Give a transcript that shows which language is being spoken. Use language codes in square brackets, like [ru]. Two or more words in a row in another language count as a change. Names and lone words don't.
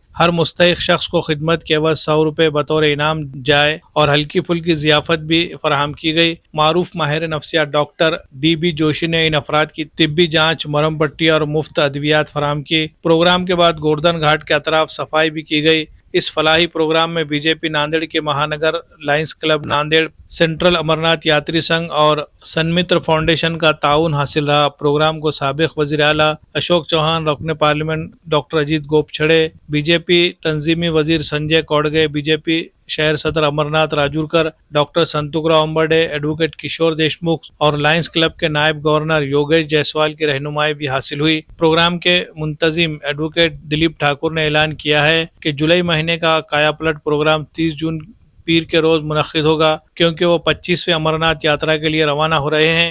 [ur] ہر مستحق شخص کو خدمت کے عوض 100 روپے بطور انعام جائے اور ہلکی پھلکی ضیافت بھی فراہم کی گئی۔ معروف ماہر نفسیات ڈاکٹر ڈی بی جوشی نے ان افراد کی طبی جانچ، مرہم پٹی اور مفت ادویات فراہم کی۔ پروگرام کے بعد گوردھن گھاٹ کے اطراف صفائی بھی کی گئی۔ اس فلاحی پروگرام میں بی جے پی ناندیڑ کے مہانگر لائنز کلب ناندیڑ، سینٹرل امرناتھ یاتری سنگھ اور سنمتر فاؤنڈیشن کا تعاون حاصل رہا۔ پروگرام کو سابق وزیر اعلیٰ اشوک چوہان، رکن پارلیمنٹ ڈاکٹر اجیت گوپچھڑے، بی جے پی تنظیمی وزیر سنجے کوڈگے، بی جے پی شہر صدر امرناتھ راجورکر، ڈاکٹر سنتوکراؤ امبرڈے، ایڈوکیٹ کشور دیشمکھ اور لائنز کلب کے نائب گورنر یوگیش جیسوال کی رہنمائی بھی حاصل ہوئی۔ پروگرام کے منتظم ایڈوکیٹ دلیپ ٹھاکر نے اعلان کیا ہے کہ جولائی مہینے کا کایا پلٹ پروگرام 30 جون پیر کے روز منعقد ہوگا، کیونکہ وہ 25ویں امرناتھ یاترا کے لیے روانہ ہو رہے ہیں۔